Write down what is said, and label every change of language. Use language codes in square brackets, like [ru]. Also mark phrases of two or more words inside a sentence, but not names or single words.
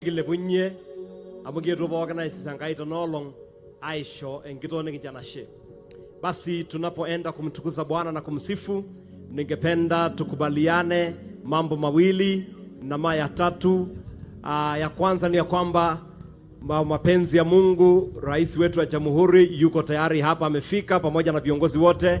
[mas] Gilepunye amugetu organize sangaito nolong aisho enkitone kijanashe. [sw] Basi tunapoenda kumtukuza Bwana na kumsifu, ningependa tukubaliane mambo mawili na ya tatu. Ya kwanza ni ya kwamba mapenzi ya Mungu, rais wetu wa jamhuri yuko tayari hapa, amefika pamoja na viongozi wote.